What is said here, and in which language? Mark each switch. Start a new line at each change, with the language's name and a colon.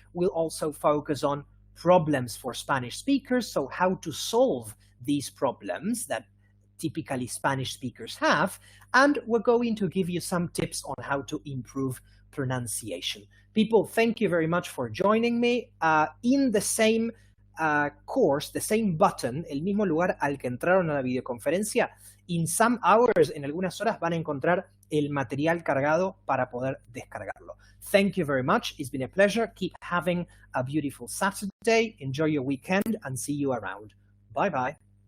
English: We'll also focus on problems for Spanish speakers, so how to solve these problems that typically Spanish speakers have, and we're going to give you some tips on how to improve pronunciation. People, thank you very much for joining me. In the same course, the same button,
Spanish: el mismo lugar al que entraron a la videoconferencia,
English: in some hours,
Spanish: en algunas horas, van a encontrar el material cargado para poder descargarlo.
English: Thank you very much. It's been a pleasure. Keep having a beautiful Saturday. Enjoy your weekend and see you around. Bye-bye.